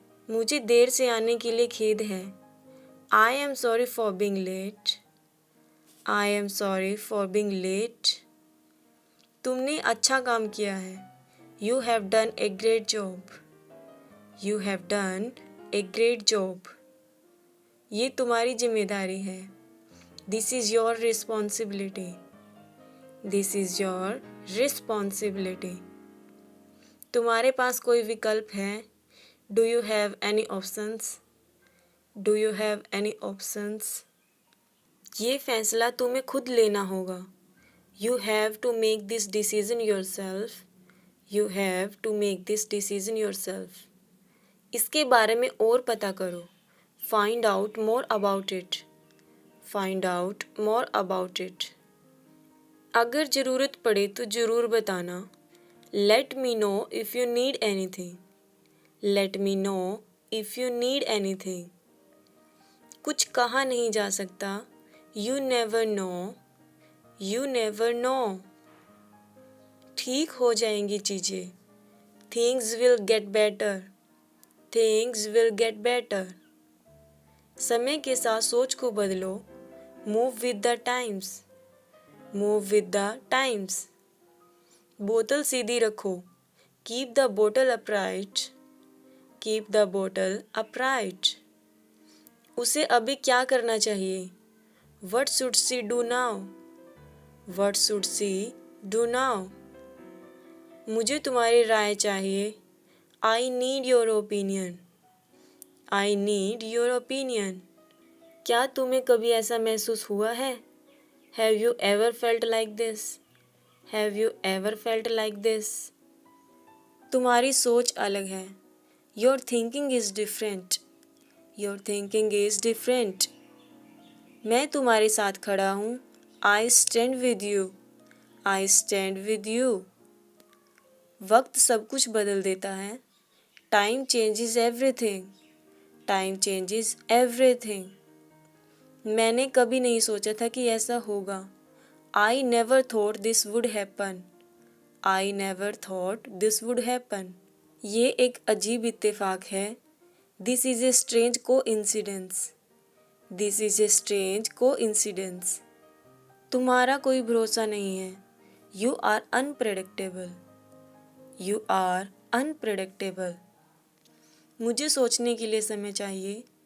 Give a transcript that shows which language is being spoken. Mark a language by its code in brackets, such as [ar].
[hi] मुझे देर से आने के लिए खेद है। [en] I am sorry for being late. I am sorry for being late. [hi] तुमने अच्छा काम किया है। [en] You have done a great job. You have done a great job. [hi] ये तुम्हारी जिम्मेदारी है। [en] This is your responsibility. This is your responsibility. [hi] तुम्हारे पास कोई विकल्प है? [en] Do you have any options? Do you have any options? [hi] ये फैसला तुम्हें खुद लेना होगा। [en] You have to make this decision yourself. You have to make this decision yourself. [hi] इसके बारे में और पता करो। [en] Find out more about it. Find out more about it. [hi] अगर ज़रूरत पड़े तो ज़रूर बताना। [en] Let me know if you need anything. Let me know if you need anything. [hi] कुछ कहा नहीं जा सकता। [en] You never know. You never know. [hi] ठीक हो जाएंगी चीज़ें। [en] Things will get better. Things will get better. [hi] समय के साथ सोच को बदलो। [en] Move with the times. Move with the times. [hi] बोतल सीधी रखो। [en] Keep the bottle upright. Keep the bottle upright. [hi] उसे अभी क्या करना चाहिए? [en] What should she do now? What should she do now? [hi] मुझे तुम्हारी राय चाहिए। [en] I need your opinion. I need your opinion. [hi] क्या तुम्हें कभी ऐसा महसूस हुआ है? [en] Have you ever felt like this? Have you ever felt like this? [hi] तुम्हारी सोच अलग है। [en] Your thinking is different. Your thinking is different. [hi] मैं तुम्हारे साथ खड़ा हूँ। [en] I stand with you. I stand with you. [hi] वक्त सब कुछ बदल देता है। [en] Time changes everything. Time changes everything. [hi] मैंने कभी नहीं सोचा था कि ऐसा होगा। [en] I never thought this would happen. I never thought this would happen. [hi] ये एक अजीब इत्तेफाक है। [en] This is a strange coincidence. This is a strange coincidence. [hi] तुम्हारा कोई भरोसा नहीं है। [en] You are unpredictable. You are unpredictable. [hi] मुझे सोचने के लिए समय चाहिए।